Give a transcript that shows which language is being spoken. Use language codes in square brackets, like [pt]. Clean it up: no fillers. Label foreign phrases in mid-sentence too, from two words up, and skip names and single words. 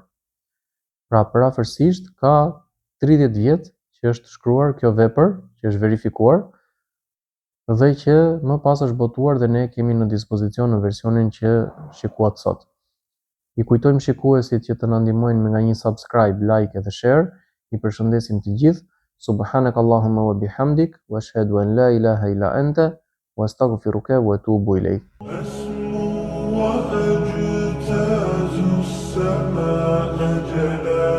[sq] Pra parafërsisht ka 30 vjet që është shkruar kjo vepër, që është verifikuar dhe që më pas është botuar dhe ne kemi në dispozicion në versionin që shikohet sot. I kujtojmë shikuesit që të na ndihmojnë me nga një [en] subscribe, like [sq] dhe share. I përshëndesim të gjithë. [ar] سبحانك اللهم وبحمدك وأشهد أن لا إله إلا أنت واستغفرك واتوب اليك. أسمو وأجتاز السماء